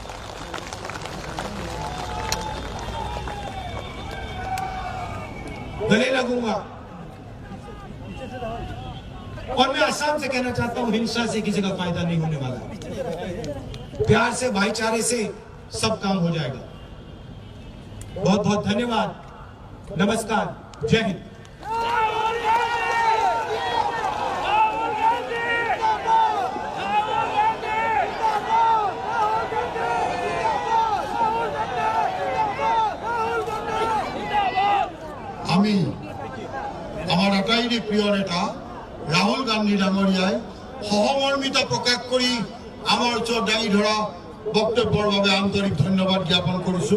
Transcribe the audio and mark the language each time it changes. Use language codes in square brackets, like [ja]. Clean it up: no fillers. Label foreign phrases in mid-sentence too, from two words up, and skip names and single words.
[hi] और मैं आसाम से कहना चाहता हूं, हिंसा से किसी का फायदा नहीं होने वाला। प्यार से, भाईचारे से सब काम हो जाएगा। बहुत बहुत धन्यवाद, नमस्कार, जय हिंद। [as] আমি আমার আটাইৰে প্ৰিয় নেতা ৰাহুল গান্ধী ডাঙৰীয়াই সহমৰ্মিতা প্ৰকাশ কৰি আমাৰ ওচৰত দাঙি ধৰা বক্তব্যৰ বাবে আন্তৰিক ধন্যবাদ জ্ঞাপন কৰিছো।